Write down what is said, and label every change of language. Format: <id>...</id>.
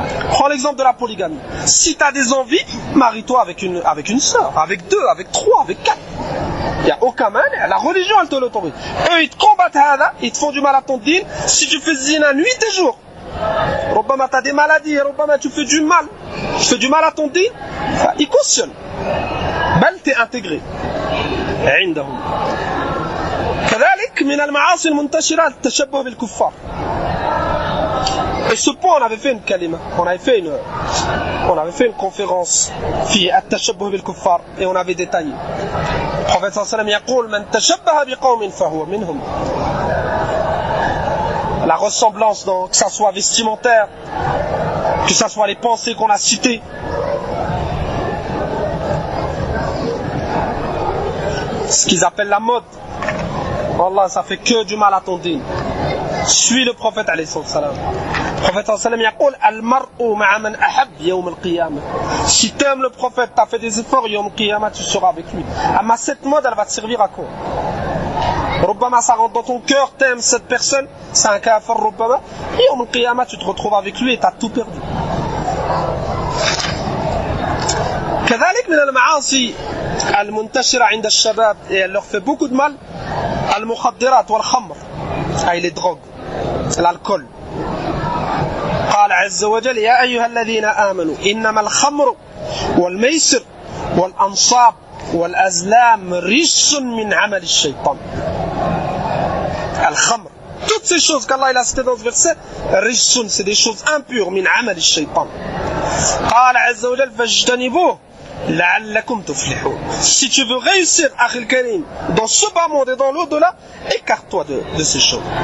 <fr>Prends l'exemple de la polygamie. Si tu as des envies, marie-toi avec une sœur, avec deux, avec trois, avec quatre. Il n'y a aucun mal, la religion elle te l'autorise. Eux ils te combattent, ils te font du mal à ton dîn. Si tu fais zina nuit et jour, tu as des maladies, tu fais du mal à ton dîn, ils cautionnent. Bel t'es intégré. عندهم.</fr> <ar>كذلك من المعاصي المنتشرة التشبه بالكفار.</ar> <fr>Et ce point, on avait fait une kalima, on avait fait une conférence</fr> <ar>في التشبه بالكفار</ar> <fr>et on avait détaillé. Le prophète sallallahu alayhi wa sallam</fr> <ar>يقول من تشبه بقوم فهو منهم.</ar> <fr>La ressemblance, que ça soit vestimentaire, que ça soit les pensées qu'on a citées. Ce qu'ils appellent la mode. Wallah, ça fait que du mal à ton dîn. Suis le prophète alayhi salam. Le prophète sallallahu alayhi wa sallam</fr> <ar>yaqul al-mar'u ma'a man ahab yawm al-qiyamah.</ar> <fr>Si tu aimes le prophète, tu as fait des efforts, yawm al-qiyamah, tu seras avec lui. Mais cette mode, elle va te servir à quoi? Rubbama ça rentre dans ton cœur, t'aimes cette personne, c'est un kafir rubbama. Yawm al-qiyamah, tu te retrouves avec lui et tu as tout perdu.</fr> <ar>كذلك من المعاصي المنتشرة عند الشباب</ar> <fr>et elle leur fait beaucoup de mal</fr> <ar>المخدرات والخمر أي</ar> <fr>les drogues l'alcool</fr> <ar>قال عز وجل يا أيها الذين آمنوا إنما الخمر والميسر والأنصاب والأزلام رجس من عمل الشيطان. Al-Khamr.</ar> <fr>Toutes ces choses qu'Allah a citées dans ce verset, Rijsun, c'est des choses impures, min amal al-shaytan.</fr> <ar>Qala azza wa jal fajtanibuh la'allakum tuflihun.</ar> <fr>Si tu veux réussir, Akhil Karim, dans ce bas monde et dans l'au-delà, écarte-toi de ces choses.</fr>